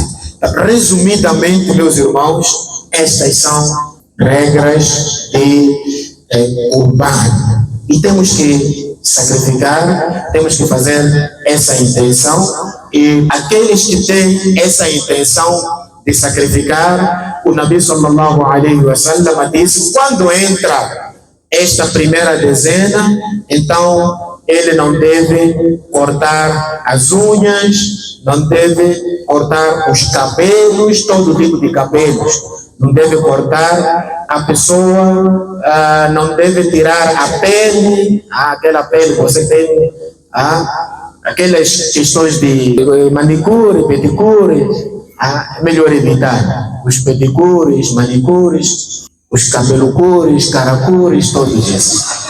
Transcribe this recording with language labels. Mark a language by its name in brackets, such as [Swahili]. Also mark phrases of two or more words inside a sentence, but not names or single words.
[Portuguese] Resumidamente, meus irmãos, estas são regras de urbano. E temos que sacrificar, temos que fazer essa intenção. E aqueles que têm essa intenção de sacrificar, o [Arabic] نبي صلى الله عليه وسلم [Portuguese] disse: quando entra esta primeira dezena, então ele não deve cortar as unhas, não deve cortar os cabelos, todo tipo de cabelos, não deve cortar a pessoa, não deve tirar a pele, aquela pele que você tem, aquelas questões de manicure, pedicure, melhor evitar os pedicures, manicures, os cabelucures, caracures, todos esses.